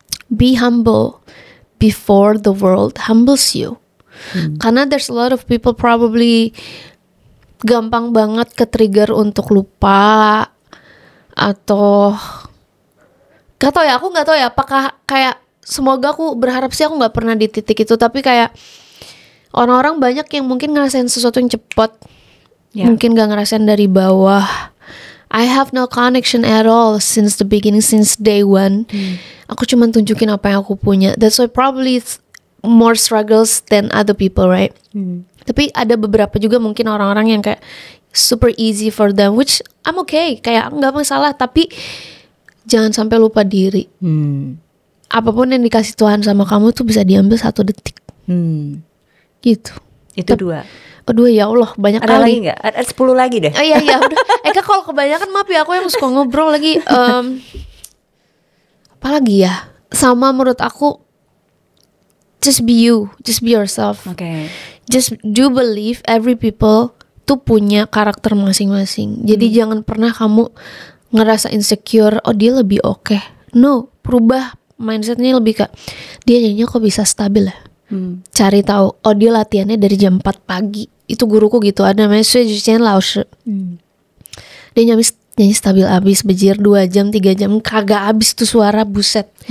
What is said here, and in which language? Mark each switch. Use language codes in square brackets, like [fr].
[en] Be humble before the world humbles you. [id] Karena [en] there's a lot of people probably [id] gampang banget ke-trigger untuk lupa, atau gak tau ya, aku gak tau ya apakah kayak, semoga aku berharap sih aku gak pernah di titik itu, tapi kayak orang-orang banyak yang mungkin ngerasain sesuatu yang cepat, mungkin gak ngerasain dari bawah. [en] I have no connection at all since the beginning, since day one. [id] Aku cuma tunjukin apa yang aku punya. [en] That's why probably it's more struggles than other people, right? [id] Tapi ada beberapa juga mungkin orang-orang yang kayak [en] super easy for them, which I'm okay, [id] kayak nggak masalah. Tapi jangan sampai lupa diri. Apapun yang dikasih Tuhan sama kamu tuh bisa diambil 1 detik. Gitu. Itu 2. Aduh ya Allah, banyak ada Lagi nggak? Ada 10 lagi deh. Oh iya udah. Eka kalau kebanyakan maaf ya, aku yang suka ngobrol lagi. Apalagi ya? Sama menurut aku, [en] just be you, just be yourself. Just do believe every people [id] tuh punya karakter masing-masing. Jadi jangan pernah kamu ngerasa insecure, oh dia lebih oke. No, perubah mindsetnya lebih ke dia jadinya kok bisa stabil ya. Cari tahu, oh dia latihannya dari jam 4 pagi. Itu guruku gitu, ada namanya Sui Jichen Laoshi. Dia nyanyi stabil abis, bejir 2 jam 3 jam kagak abis tuh suara, buset.